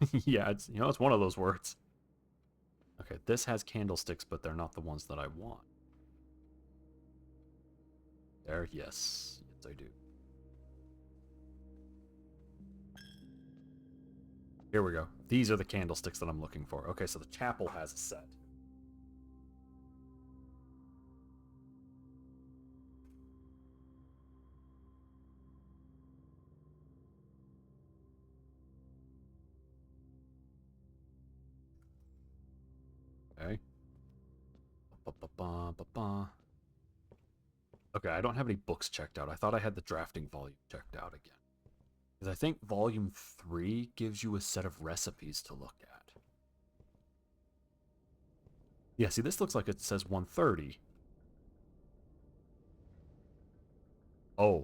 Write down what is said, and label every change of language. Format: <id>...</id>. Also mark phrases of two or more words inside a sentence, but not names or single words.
<en>Yeah, it's, you know, it's one of those words. Okay, this has candlesticks, but they're not the ones that I want. There, yes. Yes, I do. Here we go. These are the candlesticks that I'm looking for. Okay, so the chapel has a set. Okay. Ba-ba-ba-ba-ba. Okay, I don't have any books checked out. I thought I had the drafting volume checked out again. Because I think volume 3 gives you a set of recipes to look at. Yeah, see, this looks like it says 130. Oh.</en>